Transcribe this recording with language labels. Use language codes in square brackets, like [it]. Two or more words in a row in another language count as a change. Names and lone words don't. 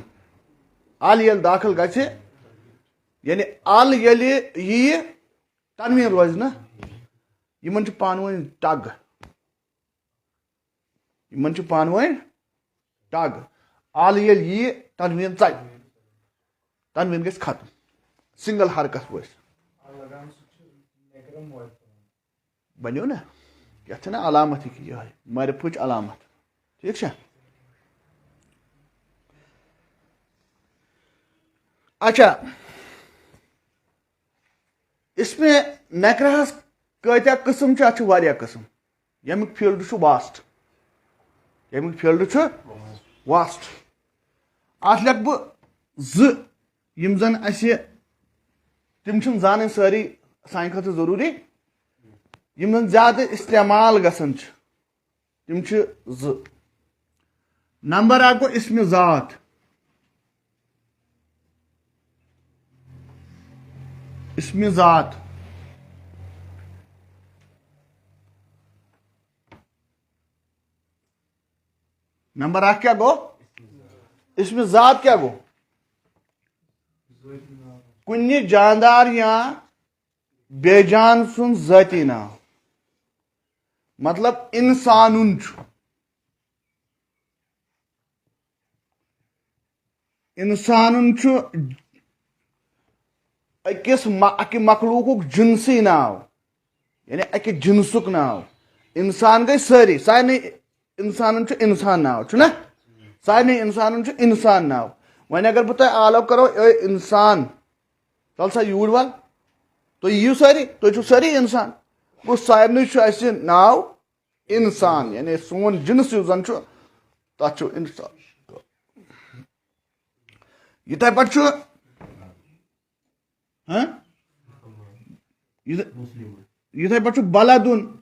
[ks] ال ییٚلہِ داخل گژھِ یعنی ال ییٚلہِ ییہِ تنوین روزِ نا، یِمن چھُ پانہٕ ؤنۍ ٹگ، یِمن چھُ پانہٕ ؤنۍ ٹگ. ال ییٚلہِ ییہِ تنوین ژلہِ، تنوین گژھِ ختم، سنگل حرکت وٲسۍ. بنیو نا، یتھ چھِ نا علامت یہِ معرفٕچ علامت. ٹھیک چھا؟ اچھا، [ur] اس میں [ks] نکرہس کۭتیاہ قسم چھِ؟ اتھ چھِ واریاہ قسم. ییٚمیُک فیٖلڈ چھُ واسٹ، ییٚمیُک فیٖلڈ چھُ واسٹ. اتھ لیکھٕ بہٕ زٕ یِم زن اسہِ، تِم چھِنہٕ زانٕنۍ سٲری سانہِ خٲطرٕ ضروٗری، یِم زن زیادٕ استعمال گژھان چھِ، تِم چھِ زٕ. نمبر اکھ گوٚو اسمِ ذات. اسمِ ذات. نمبر اکھ کیا گو؟ اسمِ ذات کیا گو؟ کُنہِ جاندار یا بے جان سُنٛد ذٲتی ناو. مطلب انسانن چھُ انسانن چھُ اکہ مخلوقُک جنسی ناو یعنی اکہ جنسُک ناو انسان گئی ساری سارے انسانن چھُ انسان ناو چھُنا سارے انسانن چھُ انسان ناو وۄنۍ اگر بہٕ تۄہہِ آلو کرو اے انسان چل سا یوٗرۍ وَل تُہۍ یِیِو سٲری تُہۍ چھِو سٲری انسان گوٚو سارنٕے چھُ اَسہِ ناو انسان یعنی سون جنس یُس زن چھُ تتھ چھُ انسان یِتھے پٲٹھۍ چھُ یِتھے پٲٹھۍ چھُ بلدُن